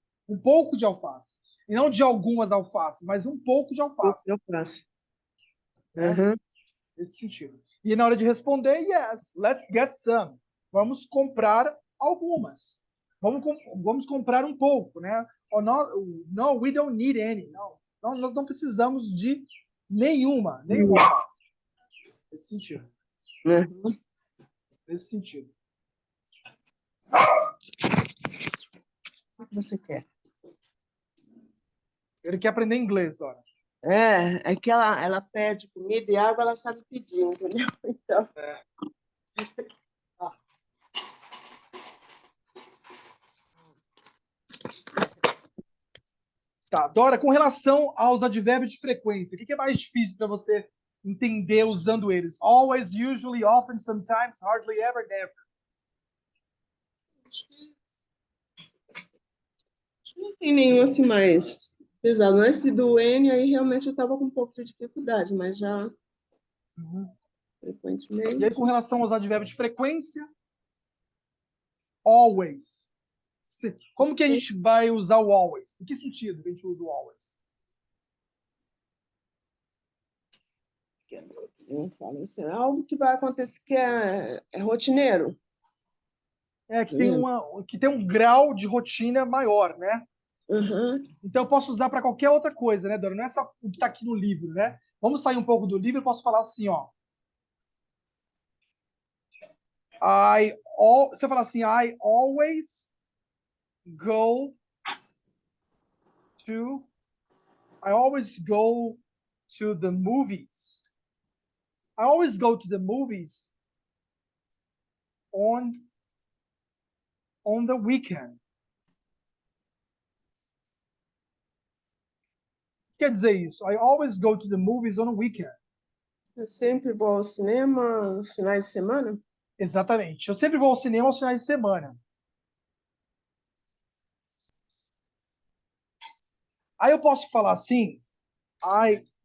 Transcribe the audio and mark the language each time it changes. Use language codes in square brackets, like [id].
[pt] Um pouco de alface. E não de algumas alfaces, mas um pouco de alface. Eu faço. Né? Uhum. Nesse sentido. E na hora de responder, [en] yes, let's get some. [pt] Vamos comprar algumas. Vamos comprar um pouco, né? [en] Or not, no, we don't need any. [pt] Não, nós não precisamos de nenhuma alface. Nesse sentido. Uhum. Nesse sentido. O que você quer? Ele quer aprender inglês, Dora. É que ela pede comida e água, ela sabe pedir, entendeu? Então, Tá, Dora, com relação aos advérbios de frequência, o que é mais difícil para você entender usando eles? [en] Always, usually, often, sometimes, hardly ever, never. [pt] não tem nenhum assim mais pesado. Esse do N aí realmente eu estava com um pouco de dificuldade, mas já Uhum. E aí, frequentemente. com relação aos advérbios de frequência, always. Como que a gente vai usar o always? Em que sentido que a gente usa o always? Eu falo assim, algo que vai acontecer que é rotineiro. Que tem um grau de rotina maior, né? Uhum. Então eu posso usar para qualquer outra coisa, né, Dora? Não é só o que está aqui no livro, né? Vamos sair um pouco do livro, eu posso falar assim, ó. Você fala assim, [en] I always go to I always go to the movies. I always go to the movies on the weekend. [pt] O que quer dizer isso? [en] I always go to the movies on a weekend. [pt] Eu sempre vou ao cinema nos finais de semana. Exatamente. Eu sempre vou ao cinema aos finais de semana. Aí eu posso falar assim, I